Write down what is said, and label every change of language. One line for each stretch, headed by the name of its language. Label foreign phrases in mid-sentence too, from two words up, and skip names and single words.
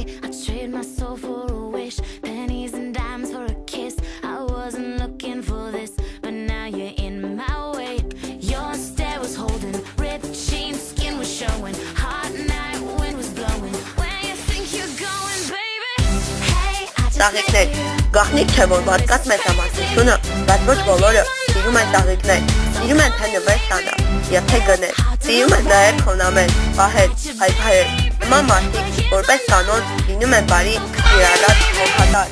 English: I trade my soul for a wish, pennies and dimes for a kiss. I wasn't looking for this, but now you're in my way. Your stare was holding, ripped jeans, skin was showing. Hot night, wind was blowing. Where you think you're going, baby? Hey, I just
Armenian: Ծաղիկներ, գաղտնիք չէ, որ մարդկաց մեծամասնությունը, բայց ոչ բոլորը սիրում են ծաղիկներ, սիրում են թե նվեր ստանալ, և թե գնել, սիրում են նաև խոնամել, պահել, հայփայել, նման մարդիկ, որպես կանոն, լինում են բարի, սիրառատ, հոգատար։